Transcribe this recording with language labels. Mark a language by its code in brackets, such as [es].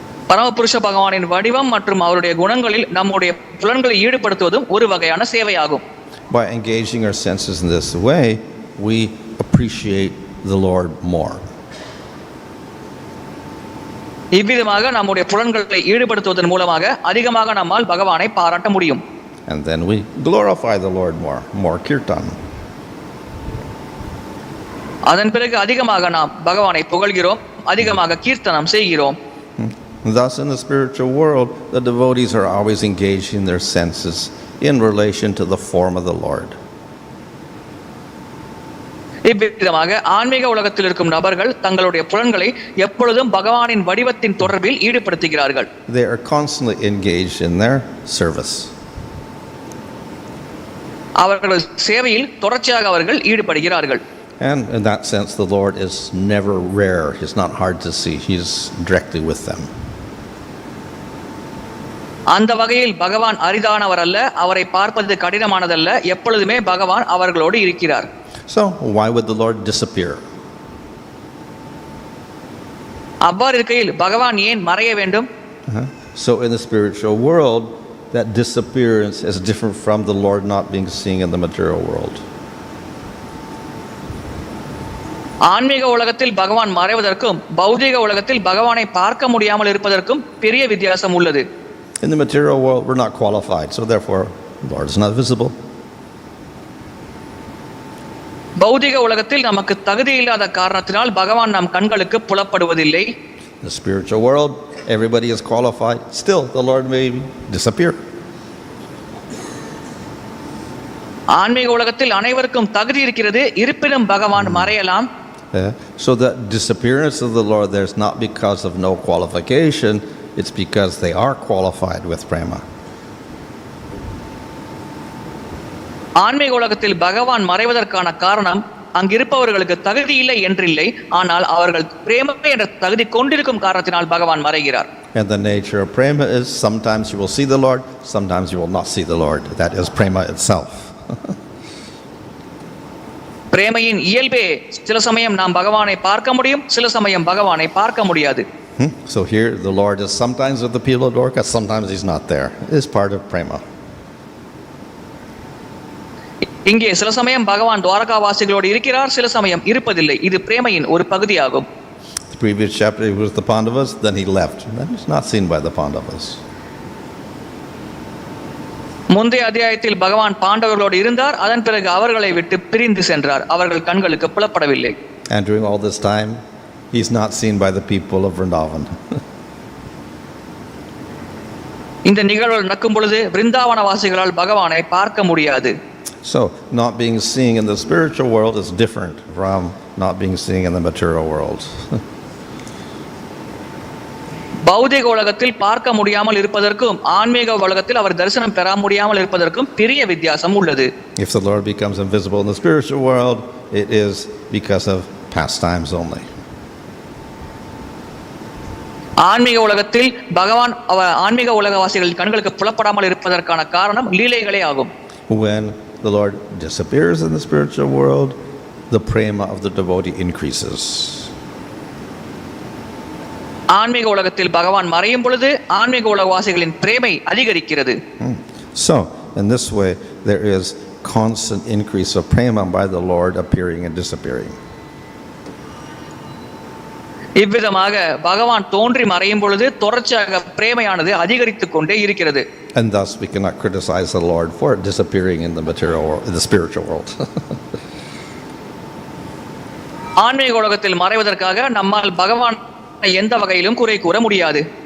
[ta] பரமபுருஷ பகவானின் வடிவம் மற்றும் அவருடைய குணங்களில் நம்முடைய புலன்களை ஈடுபடுத்துவதும் ஒரு வகையான சேவையாகும். [en] By engaging our senses in this way, we appreciate the Lord more. [ta] இவ்விதமாக நம்முடைய புலன்களை ஈடுபடுத்துவதன் மூலமாக அதிகமாக நம்மால் பகவானை பாராட்ட முடியும். [en] And then we glorify the Lord more kirtan. [ta] அதன் பிறகு அதிகமாக நாம் பகவானை புகழ்கிறோம், அதிகமாக கீர்த்தனம் செய்கிறோம். [en] Thus, in the spiritual world, the devotees are always engaging their senses in relation to the form of the Lord. [ta] இவ்விதமாக ஆன்மீக உலகத்தில் இருக்கும் நபர்கள் தங்களுடைய புலன்களை எப்பொழுதும் பகவானின் வடிவத்தின் தொடர்பில் ஈடுபடுத்துகிறார்கள். [en] They are constantly engaged in their service. [ta] அவர்கள் சேவையில் தொடர்ச்சியாக அவர்கள் ஈடுபடுகிறார்கள். [en] And in that sense, the Lord is never rare. He's not hard to see. He's directly with them. [ta] அந்த வகையில் பகவான் அரிதானவர் அல்ல, அவரை பார்ப்பது கடினமானதல்ல, எப்பொழுதுமே பகவான் அவர்களோடு இருக்கிறார். [en] So, why would the Lord disappear? [ta] அவ்வாறு இருக்கையில் பகவான் ஏன் மறைய வேண்டும்? [en] So in the spiritual world, that disappearance is different from the Lord not being seen in the material world. [ta] ஆன்மீக உலகத்தில் பகவான் மறைவதற்கும் பௌதிக உலகத்தில் பகவானை பார்க்க முடியாமல் இருப்பதற்கும் பெரிய வித்தியாசம் உள்ளது. [en] In the material world, we're not qualified, so therefore, the Lord is not visible. [ta] பௌதிக உலகத்தில் நமக்கு தகுதி இல்லாத காரணத்தினால் பகவான் நம் கண்களுக்கு புலப்படுவதில்லை. [en] In the spiritual world, everybody is qualified. Still, the Lord may disappear. [ta] ஆன்மீக உலகத்தில் அனைவருக்கும் தகுதி இருக்கிறது, இருப்பினும் பகவான் மறையலாம். [en] So the disappearance of the Lord there is not because of no qualification, it's because they are qualified with prema. [ta] ஆன்மீக உலகத்தில் பகவான் மறைவதற்கான காரணம் அங்கிருப்பவர்களுக்கு தகுதி இல்லை என்றில்லை, ஆனால் அவர்கள் பிரேம என்ற தகுதி கொண்டிருக்கும் காரணத்தினால் பகவான் மறைகிறார். [en] And the nature of prema is sometimes you will see the Lord, sometimes you will not see the Lord. That is prema itself. [ta] பிரேமையின் இயல்பே சில சமயம் நாம் பகவானை பார்க்க முடியும், சில சமயம் பகவானை பார்க்க முடியாது. [en] So here the Lord is sometimes with the people of Dwarka, sometimes he's not there. It is part of prema. [ta] இங்கே சில சமயம் பகவான் துவாரகா வாசிகளோடு இருக்கிறார், சில சமயம் இருப்பதில்லை. இது பிரேமையின் ஒரு பகுதியாகும். [en] The previous chapter he was the Pandavas, then he left. Then he's not seen by the Pandavas. [ta] முந்தைய அத்தியாயத்தில் பகவான் பாண்டவர்களோடு இருந்தார், அதன் பிறகு அவர்களை விட்டு பிரிந்து சென்றார். அவர்கள் கண்களுக்கு புலப்படவில்லை. [en] And during all this time, he's not seen by the people of Vrindavan. [ta] இந்த நிகழ்வு நடக்கும் பொழுது விருந்தாவன வாசிகளால் பகவானை பார்க்க முடியாது. [en] So, not being seen in the spiritual world is different from not being seen in the material world. [ta] பௌதிக உலகத்தில் பார்க்க முடியாமல் இருப்பதற்கும் ஆன்மீக உலகத்தில் அவர் தரிசனம் பெற முடியாமல் இருப்பதற்கும் பெரிய வித்தியாசம் உள்ளது. [en] If the Lord becomes invisible in the spiritual world, it is because of pastimes only. [ta] ஆன்மீக உலகத்தில் பகவான் ஆன்மீக உலகவாசிகள் கண்களுக்கு புலப்படாமல் இருப்பதற்கான காரணம் லீலைகளே ஆகும். [en] When the Lord disappears in the spiritual world, the prema of the devotee increases. [ta] ஆன்மீக உலகத்தில் பகவான் மறையும் பொழுது ஆன்மீக உலகவாசிகளின் பிரேமை அதிகரிக்கிறது. [en] So, in this way, there is constant increase of prema by the Lord appearing and disappearing. [ta] இவ்விதமாக பகவான் தோன்றி மறையும் பொழுது தொடர்ச்சியாக பிரேமையானது அதிகரித்துக் கொண்டே இருக்கிறது. [en] And thus we cannot criticize the Lord for disappearing in the material world, in the spiritual world. [ta] ஆன்மீக உலகத்தில் மறைவதற்காக நம்மால் பகவான் எந்த வகையிலும் குறை கூற முடியாது.